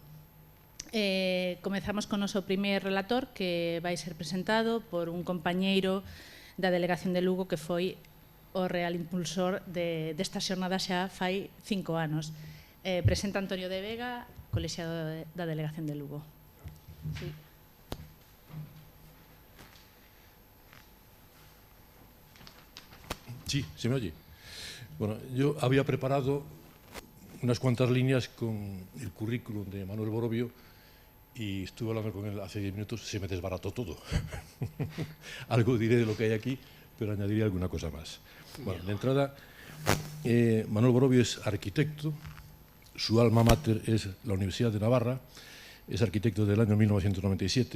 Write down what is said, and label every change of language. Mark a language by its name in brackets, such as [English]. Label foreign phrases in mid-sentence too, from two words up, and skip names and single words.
[Galician] Comezamos con o noso primer relator, que vai ser presentado por un compañeiro da Delegación de Lugo que foi o real impulsor desta xornada xa fai 5 anos. Presenta Antonio de Vega, colexiado da Delegación de Lugo. [Spanish] Sí, se me oye. Bueno, yo había preparado unas cuantas líneas con el currículum de Manuel Borobio y estuve hablando con él hace 10 minutos, se me desbarató todo. Algo diré de lo que hay aquí, pero añadiré alguna cosa más. Bueno, de entrada, Manuel Borobio es arquitecto, su alma mater es la Universidad de Navarra, es arquitecto del año 1997,